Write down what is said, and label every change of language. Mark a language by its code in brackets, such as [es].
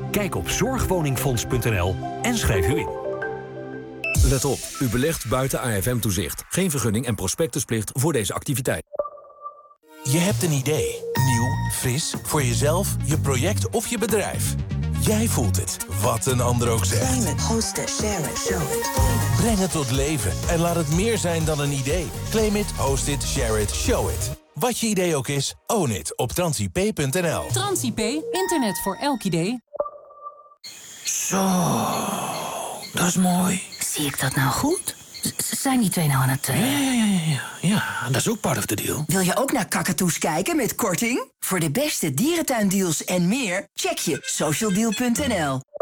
[nl] Kijk op zorgwoningfonds.nl en schrijf u in. Let op, u belegt buiten AFM-toezicht. Geen vergunning en prospectusplicht voor deze activiteit. Je hebt een idee. Nieuw, fris, voor jezelf, je project of je bedrijf. Jij voelt het, wat een ander ook zegt. [en] Claim it, host it, share it, show it. [nl] Breng het tot leven en laat het meer zijn dan een idee. [en] Claim it, host it, share it, show it. [nl] Wat je idee ook is, [en] own it [nl] op transip.nl. Transip, internet voor elk idee. Zo, dat is mooi. Zie ik dat nou goed? Zijn die twee nou aan het... Ja, dat is ook [en] part of the deal. [nl] Wil je ook naar kakatoes kijken met korting? Voor de beste dierentuindeals en meer, check je socialdeal.nl.